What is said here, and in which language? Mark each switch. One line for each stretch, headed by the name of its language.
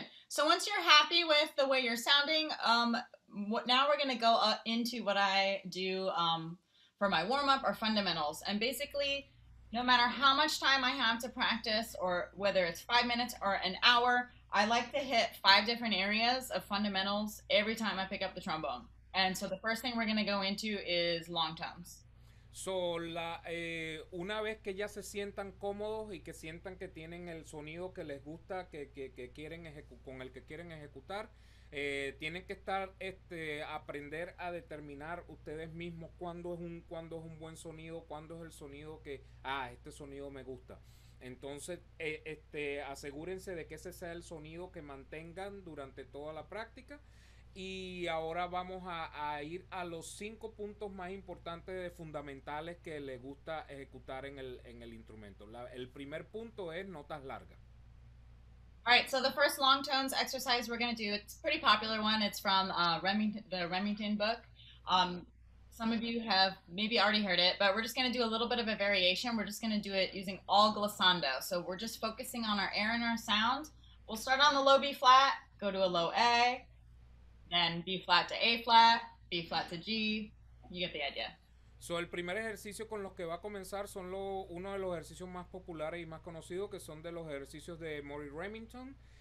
English: So once you're happy with the way you're sounding, now we're going to go into what I do for my warm-up or fundamentals. And basically, no matter how much time I have to practice, or whether it's 5 minutes or an hour, I like to hit 5 different areas of fundamentals every time I pick up the trombone. And so the first thing we're going to go into is long tones.
Spanish: So, una vez que ya se sientan cómodos y que sientan que tienen el sonido que les gusta, que quieren con el que quieren ejecutar, tienen que aprender a determinar ustedes mismos cuándo es un buen sonido, cuándo es el sonido que, este sonido me gusta. Entonces, asegúrense de que ese sea el sonido que mantengan durante toda la práctica. Y ahora vamos a ir a los 5 puntos más importantes de fundamentales que les gusta ejecutar en el instrumento. El primer punto es notas largas.
English: All right, so the first long tones exercise we're going to do, it's a pretty popular one. It's from the Remington book. Some of you have maybe already heard it, but we're just going to do a little bit of a variation. We're just going to do it using all glissando. So we're just focusing on our air and our sound. We'll start on the low B flat, go to a low A, then B flat to A flat, B flat to G. You get the idea.
Spanish: So, el primer ejercicio con los que va a comenzar son uno de los ejercicios más populares y más conocidos, que son de los ejercicios de Maury Remington.